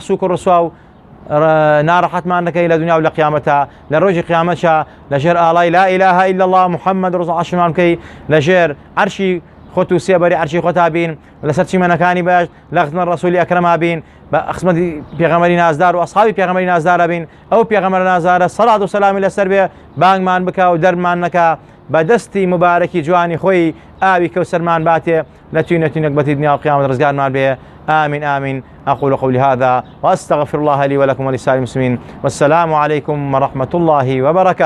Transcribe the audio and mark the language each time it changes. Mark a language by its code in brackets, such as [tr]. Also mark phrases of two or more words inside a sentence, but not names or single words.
[ckb] سووک و ڕسوا و ناڕەحەتمان نەکەی لە دنیا و لە قیامەتە، لە ڕۆژی قیامەتشا لەژێر ئاڵای [ar] لا ئیلاهە ئیلا الله محەممەد ڕسوڵ [ckb] عەرشمان بکەی، لەژێر عەرشی خۆت و سێبەری عەرشی خۆتا بین، لەسەر چیمەنەکانی باش لە خزمەت ڕەسوولی ئەکرەما بین، بە خزمەتی پێغەمبەری نازدار و ئەسحابی پێغەمبەری نازدارە بین، ئەو پێغەمبەر نازدارە سەڵات و سەلامی لەسەر بێ، بانگمان بکە و دەرمان نەکا، بە دەستی مبارەکی جوانی خۆی ئاوی کەوسەرمان باتێ، لە توینەتی نەکبەتی دنیا و قیامەت ڕزگارمان بێ. [ar] آمين آمين. أقول قولي هذا وأستغفر الله لي ولكم ولسائر المسلمين، والسلام عليكم ورحمة الله وبركاته.